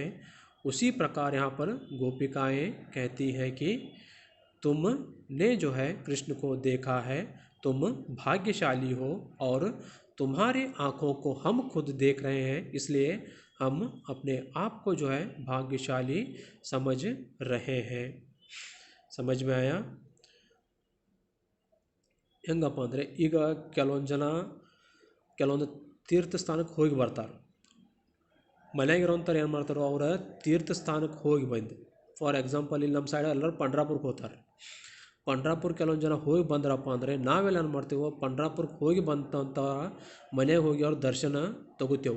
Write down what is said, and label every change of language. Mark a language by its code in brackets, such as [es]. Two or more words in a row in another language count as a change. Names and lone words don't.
[hi] उसी प्रकार यहाँ पर गोपिकाएं कहती हैं कि तुमने जो है कृष्ण को देखा है, तुम भाग्यशाली हो और तुम्हारे आँखों को हम खुद देख रहे हैं, इसलिए हम अपने आप को जो है भाग्यशाली समझ रहे हैं। समझ में आया? [kn] ಹೆಂಗಪ್ಪ ಅಂದರೆ ಈಗ ಕೆಲವೊಂದು ತೀರ್ಥ ಸ್ಥಾನಕ್ಕೆ ಹೋಗಿ ಬರ್ತಾರೆ. ಮನೆಯಾಗಿರೋಂಥವ್ರು ಏನು ಮಾಡ್ತಾರೋ ಅವರ ತೀರ್ಥ ಸ್ಥಾನಕ್ಕೆ ಹೋಗಿ ಬಂದು, [en] for example [kn] ಇಲ್ಲಿ ನಮ್ಮ ಸೈಡ್ ಎಲ್ಲರೂ ಪಂಡ್ರಾಪುರಕ್ಕೆ ಹೋಗ್ತಾರೆ. ಪಂಡ್ರಾಪುರ ಕೆಲವೊಂದು ಜನ ಹೋಗಿ ಬಂದ್ರಪ್ಪ ಅಂದರೆ ನಾವೆಲ್ಲ ಏನು ಮಾಡ್ತೀವೋ ಪಂಡ್ರಾಪುರಕ್ಕೆ ಹೋಗಿ ಬಂದಂಥ ಮನೆಗೆ ಹೋಗಿ ಅವ್ರ ದರ್ಶನ ತಗೋತೇವೆ.